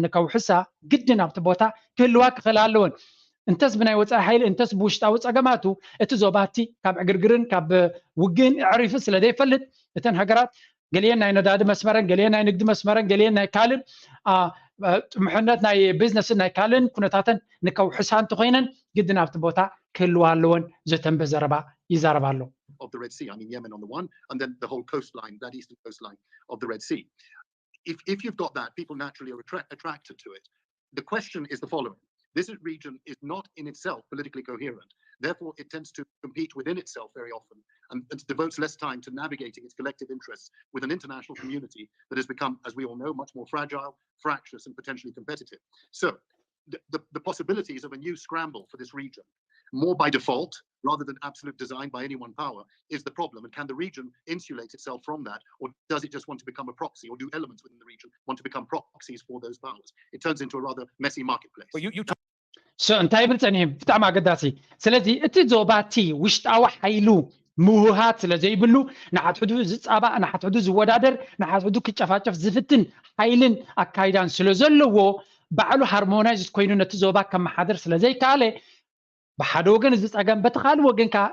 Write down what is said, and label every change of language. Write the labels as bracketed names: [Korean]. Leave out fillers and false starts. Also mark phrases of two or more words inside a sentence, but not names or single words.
[Tigrinya] ንከውሕሳ ግድን ኣብቲ ቦታ ክህልዋ ክኽእል ኣለወን እንተስ ብናይ ወፃኢ ሓይሊ እንተስ ብውሽጣዊ ፀገማቱ እቲ ዞባቲ ካብ ዕግርግርን ካብ ውግእን ኣዕሪፉ ስለ ዘይፈልጥ እተን ሃገራት ገሊአን ናይ ነዳዲ መስመረን ገሊአን ናይ ንግዲ መስመረን ገሊአን ናይ ካልእ ጥሙሕነት ናይ ቢዝነስን ናይ ካልእን ኩነታተን ንከውሕሳ እንተኮይነን ግድን ኣብቲ ቦታ ክህልዋ ኣለወን ዘተንብህ ዘረባ ይዛረባ ኣሎ [English] of the Red Sea. I mean, Yemen on the one, and then the whole coastline, that eastern coastline of the Red Sea. If you've got that, people naturally are attracted to it. The question is the following. This region is not in itself politically coherent. Therefore, it tends to compete within itself very often and devotes less time to navigating its collective interests with an international community that has become, as we all know, much more fragile, fractious, and potentially competitive. So the possibilities of a new scramble for this region, more by default rather than absolute design by any one power, is the problem. And can the region insulate itself from that? Or does it just want to become a proxy? Or do elements within the region want to become proxies for those powers? It turns into a rather messy marketplace. Well, you [Tigrinya] እንታይ ብልፀኒ ብጣዕሚ ኣገዳሲ ስለዚ እቲ ዞባቲ ውሽጣዊ ሓይሉ ምውሃት ስለ ዘይብሉ ንሓትሕዱ ዝፃባእ ንሓትሕዱ ዝወዳደር ንሓትሕዱ ክጨፋጨፍ ዝፍትን ሓይልን ኣካይዳን ስለ ዘለዎ ባዕሉ ሃርሞናይዝ ኮይኑ ነቲ ዞባ ከመሓደር ስለ ዘይከኣለ ብሓደ ወገን እዚ ፀገም በቲ ካልእ ወገን ከዓ